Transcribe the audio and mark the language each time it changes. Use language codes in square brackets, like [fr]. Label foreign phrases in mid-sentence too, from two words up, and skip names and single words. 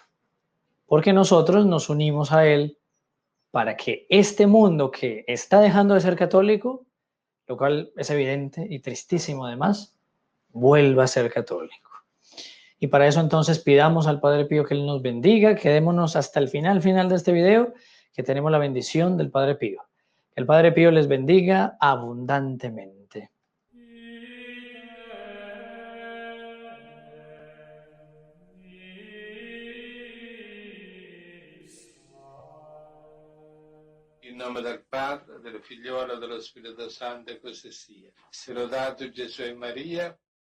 [es] Porque nosotros nos unimos a Él para que este mundo que está dejando de ser católico, lo cual es evidente y tristísimo además, vuelva a ser católico. Y para eso entonces pidamos al Padre Pío que Él nos bendiga, quedémonos hasta el final de este video, que tenemos la bendición del Padre Pío. Que el Padre Pío les bendiga abundantemente. [it] In nome del Padre, del Figliolo e dello Spirito Santo, e così sia. Sia lodato Gesù e Maria.